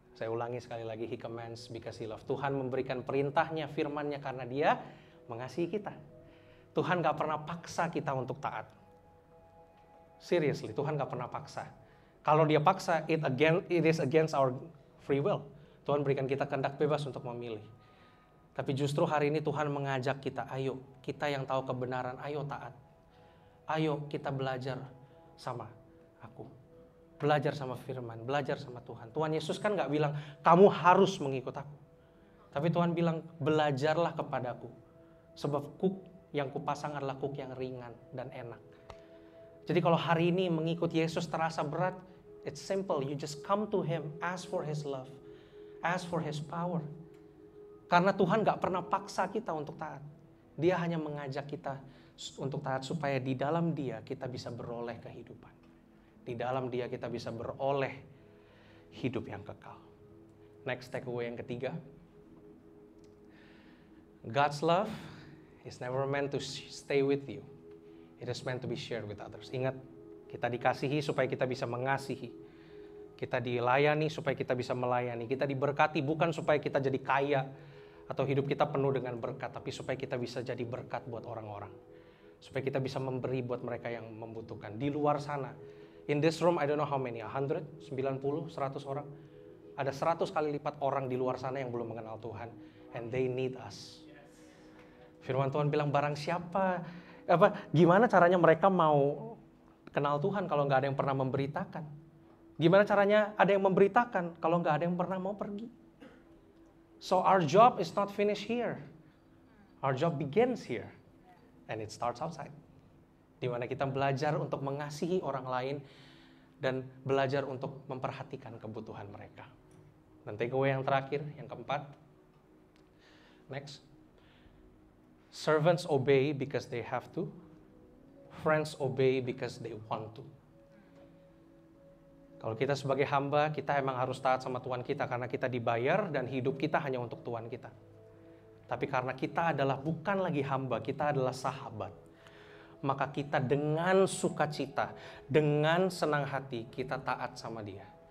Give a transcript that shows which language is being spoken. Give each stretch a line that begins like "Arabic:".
Indonesian: Saya ulangi sekali lagi,
English: He commands because He loves.
Indonesian: Tuhan memberikan perintahnya, firman-Nya karena Dia mengasihi kita. Tuhan gak pernah paksa kita untuk taat. Seriously, Tuhan gak pernah paksa. Kalau Dia paksa,
English: it is against our free will.
Indonesian: Tuhan berikan kita kehendak bebas untuk memilih. Tapi justru hari ini Tuhan mengajak kita, ayo kita yang tahu kebenaran, ayo taat. Ayo kita belajar sama aku. Belajar sama firman, belajar sama Tuhan. Tuhan Yesus kan gak bilang, kamu harus mengikut aku. Tapi Tuhan bilang, belajarlah kepadaku. Sebab kuk yang kupasang adalah kuk yang ringan dan enak. Jadi kalau hari ini mengikut Yesus terasa berat,
English: it's simple. You just come to Him, ask for His love. Ask for His power.
Indonesian: Karena Tuhan gak pernah paksa kita untuk taat. Dia hanya mengajak kita untuk taat supaya di dalam Dia kita bisa beroleh kehidupan. Di dalam Dia kita bisa beroleh hidup yang kekal. Next takeaway yang ketiga.
English: God's love is never meant to stay with you. It is meant to be shared with others.
Indonesian: Ingat, kita dikasihi supaya kita bisa mengasihi. Kita dilayani supaya kita bisa melayani. Kita diberkati bukan supaya kita jadi kaya atau hidup kita penuh dengan berkat, tapi supaya kita bisa jadi berkat buat orang-orang. Supaya kita bisa memberi buat mereka yang membutuhkan. Di luar sana,
English: in this room, I don't know how many, 100, 90,
Indonesian: 100 orang. Ada 100 kali lipat orang di luar sana yang belum mengenal Tuhan.
English: And they need us.
Indonesian: Firman Tuhan bilang, barang siapa, gimana caranya mereka mau kenal Tuhan kalau nggak ada yang pernah memberitakan? Gimana caranya ada yang memberitakan kalau nggak ada yang pernah mau pergi?
English: So our job is not finished here. Our job begins here. And it starts outside.
Indonesian: di mana kita belajar untuk mengasihi orang lain dan belajar untuk memperhatikan kebutuhan mereka. Dan takeaway yang terakhir, yang keempat. Next.
English: Servants obey because they have to. Friends obey because they want to.
Indonesian: Kalau kita sebagai hamba, kita emang harus taat sama Tuhan kita karena kita dibayar dan hidup kita hanya untuk Tuhan kita. Tapi karena kita adalah bukan lagi hamba, kita adalah sahabat. Maka kita dengan sukacita, dengan senang hati, kita taat sama Dia.